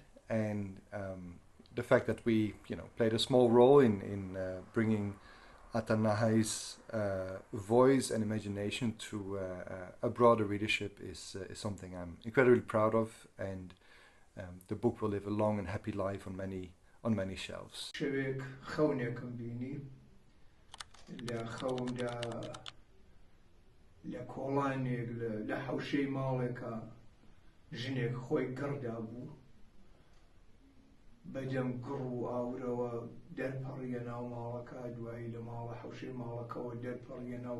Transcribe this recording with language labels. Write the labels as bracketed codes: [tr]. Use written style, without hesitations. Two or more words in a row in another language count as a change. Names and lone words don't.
[en] And the fact that we, played a small role in bringing Nahai's voice and imagination to a broader readership is something I'm incredibly proud of, and the book will live a long and happy life on many shelves. [ckb] بەدەم گڕ و ئاورەوە دەرپەڕیە ناو ماڵەکە، دوایی لە ماڵە حەوشەی ماڵەکەەوە دەرپەڕیە ناو